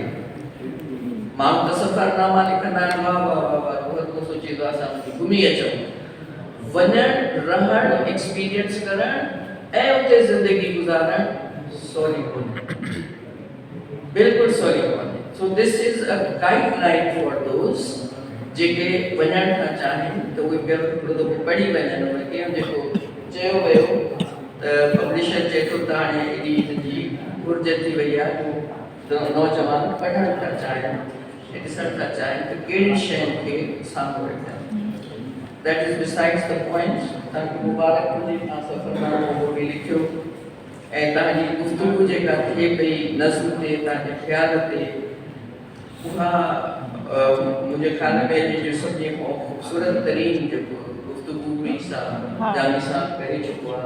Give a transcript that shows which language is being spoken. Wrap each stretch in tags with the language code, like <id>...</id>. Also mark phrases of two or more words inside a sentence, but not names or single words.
<sd>माण्हू त सफ़रनामा लिखंदा आहिनि, वाह वाह वाह वाह, हर को सोचे थो असां घुमी अचूं। वञणु, रहणु, एक्सपीरियंस करणु ऐं उते ज़िंदगी गुज़ारणु सवली कोन्हे, बिल्कुलु सवली कोन्हे।</sd> <en>So this is a guideline for those</en> <sd>जेके वञणु था चाहिनि, त उहे हिकिड़ो दफ़ो पढ़ी वञनि। उनखे जेको चयो वियो त पब्लिशर चए थो त हाणे एॾी हिनजी घुर्ज थी वई आहे, त नौजवान पढ़णु था चाहिनि ऐं ॾिसणु था चाहिनि त कहिड़ी शयुनि खे साम्हूं रखनि।</sd> <en>That is besides the point.</en> <sd>तव्हांखे मुबारक हुजे, तव्हां सफ़रनामो उहो बि लिखियो ऐं तव्हांजी गुफ़्तगू जेका थिए पई नज़्म ते, तव्हांजे ख़्याल ते, उहा मुंहिंजे ख़्याल में जो सभिनी खां ख़ूबसूरत तरीन जेको गुफ़्तगू हुई सा जानी साहब करे चुको आहे।</sd>